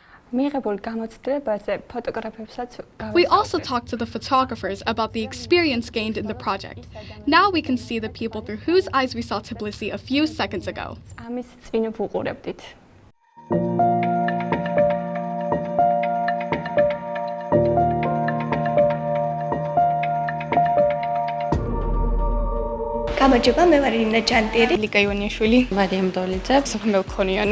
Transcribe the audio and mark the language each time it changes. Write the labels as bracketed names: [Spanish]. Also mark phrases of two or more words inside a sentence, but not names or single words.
[English] We also talked to the photographers about the experience gained in the project. Now we can see the people through whose eyes we saw Tbilisi a few seconds ago. [Georgian] გამარჯობა, მე ვარ ირინა ჯანტიერი, ლიკა ივანიშვილი, მარიამ დოლიძე, სოფია მელქონიანი,